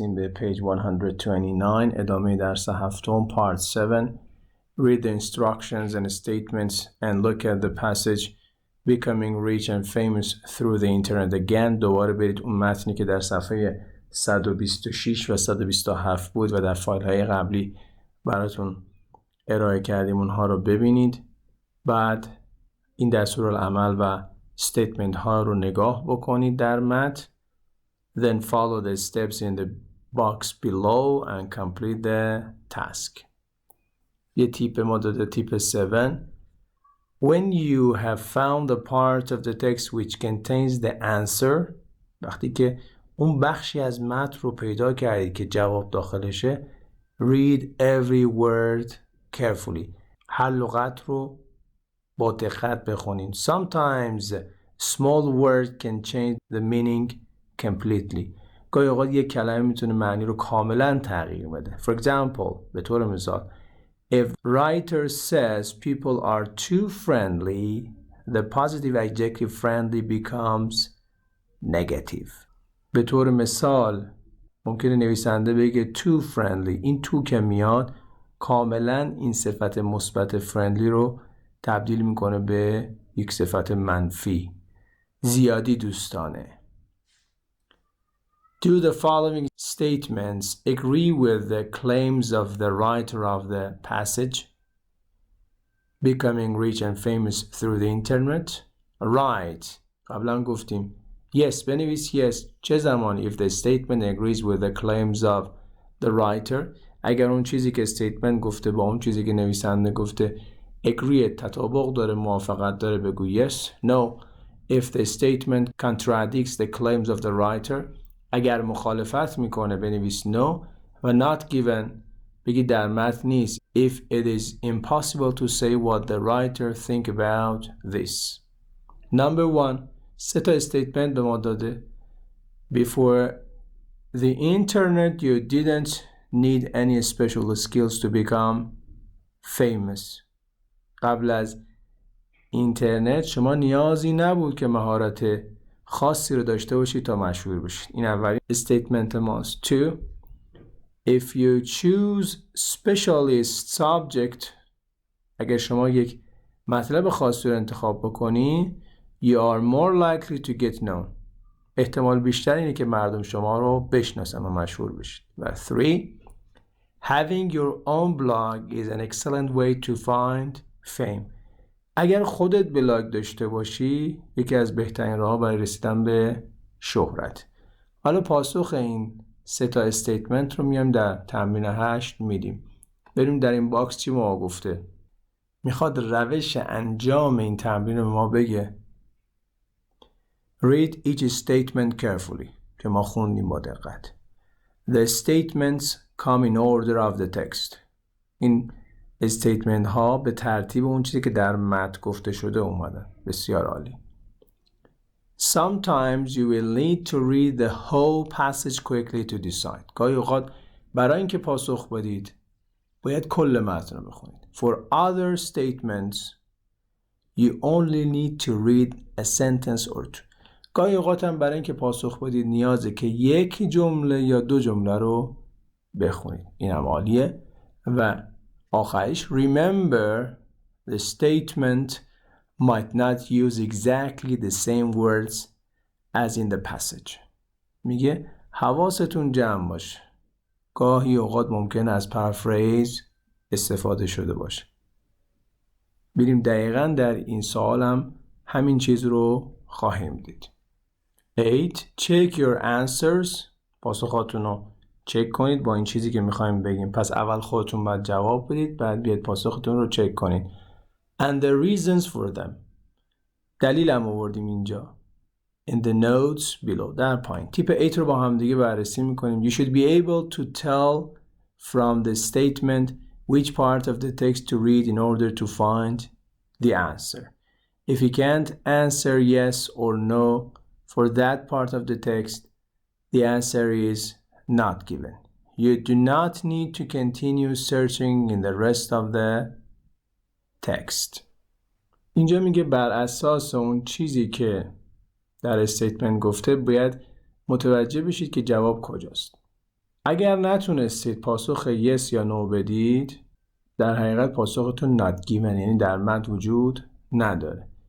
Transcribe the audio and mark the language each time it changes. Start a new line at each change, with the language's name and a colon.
Persian: این به
English: page 129
Persian: ادامه درس هفتم
English: part 7. Read the instructions and statements and look at the passage becoming rich and famous through the internet. Again
Persian: دوباره برید اون متنی که در صفحه 126 و 127 بود و در فایل های قبلی براتون ارائه کردیم اونها رو ببینید. بعد این دستورالعمل و statement ها رو نگاه بکنید در متن.
English: Then follow the steps in the box below and complete the task.
Persian: یه تیپ ما داده تیپ 7.
English: When you have found the part of the text which contains the answer،
Persian: وقتی که اون بخشی از متن رو پیدا کردید که جواب داخلشه،
English: read every word carefully.
Persian: هر لغت رو با دقت بخونید.
English: Sometimes small word can change the meaning completely.
Persian: گاهی اوقات یک کلمه میتونه معنی رو کاملا تغییر بده.
English: For example،
Persian: به طور مثال
English: if writer says people are too friendly, the positive adjective friendly becomes negative.
Persian: به طور مثال ممکنه نویسنده بگه
English: too friendly،
Persian: این تو که میاد کاملا این صفت مثبت friendly رو تبدیل میکنه به یک صفت منفی. زیادی دوستانه.
English: Do the following statements agree with the claims of the writer of the passage becoming rich and famous through the internet? Right.
Persian: قبلا گفتیم
English: yes
Persian: بنویس
English: yes
Persian: چه زمانی
English: if the statement agrees with the claims of the writer.
Persian: اگر اون چیزی که statement گفته با اون چیزی که نویسنده گفته agree تطابق داره موافقت داره بگو yes.
English: No. If the statement contradicts the claims of the writer،
Persian: اگر مخالفت میکنه بنویس no و not given بگی در متن نیست.
English: If it is impossible to say what the writer think about this. Number 1.
Persian: سه تا statement به ما داده.
English: Before the internet you didn't need any special skills to become famous.
Persian: قبل از اینترنت شما نیازی نبود که مهارت خاصی رو داشته باشید تا مشهور بشید. این اولین استیتمنت ماست.
English: 2. If you choose specialist subject،
Persian: اگر شما یک مطلب خاصی رو انتخاب بکنی
English: you are more likely to get known،
Persian: احتمال بیشتر اینه که مردم شما رو بشناسن و مشهور بشید. و 3.
English: Having your own blog is an excellent way to find fame.
Persian: اگر خودت بلاگ داشته باشی یکی از بهترین راه‌ها برای رسیدن به شهرت. حالا پاسخ این سه تا استیتمنت رو میایم در تمرین 8 میدیم. بریم در این باکس چی ما گفته. میخواد روش انجام این تمرین رو ما بگه.
English: Read each statement carefully
Persian: که ما خوندیم با دقت.
English: The statements come in order of the text.
Persian: این استیتمنت ها به ترتیب اون چیزی که در متن گفته شده اومدن. بسیار عالی.
English: Sometimes you will need to read the whole passage quickly to decide.
Persian: گاهی اوقات برای اینکه پاسخ بدید باید کل متن رو بخونید.
English: For other statements you only need to read a sentence or two.
Persian: گاهی اوقات هم برای اینکه پاسخ بدید نیازه که یک جمله یا دو جمله رو بخونید. این هم عالیه. و آخرش
English: remember the statement might not use exactly the same words as in the passage.
Persian: میگه حواستون جمع باشه. گاهی اوقات ممکن است پرافریز استفاده شده باشه. بریم دقیقاً در این سوال هم همین چیز رو خواهیم دید.
English: 8. Check your answers.
Persian: پاسخاتون رو چک کنید با این چیزی که میخوایم بگیم. پس اول خودتون باید جواب بدید بعد بیاید پاسختون رو چک کنید.
English: And the reasons for them.
Persian: دلیل هم آوردیم اینجا.
English: In the notes below.
Persian: در پایین. تیپ 8 رو با هم دیگه بررسی میکنیم.
English: You should be able to tell from the statement which part of the text to read in order to find the answer. If you can't answer yes or no for that part of the text, the answer is not given. You do not need to continue searching in the rest of the text.
Persian: اینجا میگه بر اساس اون چیزی که در استیتمنت گفته باید متوجه بشید که جواب کجاست. اگر نتونستید پاسخ yes یا no بدید، در حقیقت پاسختون not given، یعنی در متن وجود نداره.